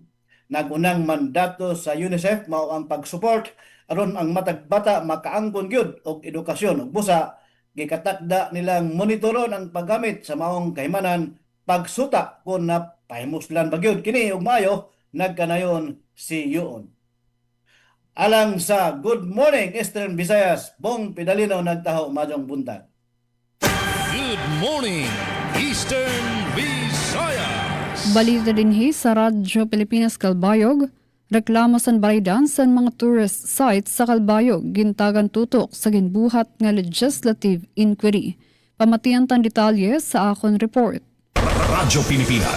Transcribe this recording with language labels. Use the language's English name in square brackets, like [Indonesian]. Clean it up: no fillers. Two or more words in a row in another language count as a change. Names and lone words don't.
[Cebuano] Nagunang mandato sa UNICEF mao ang pag-support aron ang matag bata makaangkon gyud og edukasyon ug busa gikatakda nilang monitoron ang paggamit sa maong kahimanan pagsuta kung napahimuslan ba gyud kini og maayo nagkanayon si UUN. Alang sa Good Morning Eastern Visayas, Bong Pidalino nagtaho majong buntag. [English] Good morning, Eastern Visayas. [Waray] Balita dinhi sa Radyo Pilipinas Calbayog, reklamo sa baydan sa mga [English] tourist sites [Waray] sa Calbayog gintagan tutok sa ginbuhat nga [English] legislative inquiry. [Waray] Pamatian tan detalye sa akon report.